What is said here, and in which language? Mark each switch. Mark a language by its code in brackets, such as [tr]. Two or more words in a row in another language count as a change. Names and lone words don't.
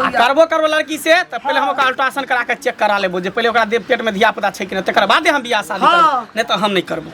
[mai] करबो लड़की से तो पहले हम ओकरा अल्ट्रासाउंड करा के चेक करा लेबो जे पहले ओकरा पेट में धिया पुता छै कि नहीं तकर बाद हम बियाह शादी करब नहीं तो हम नहीं करबो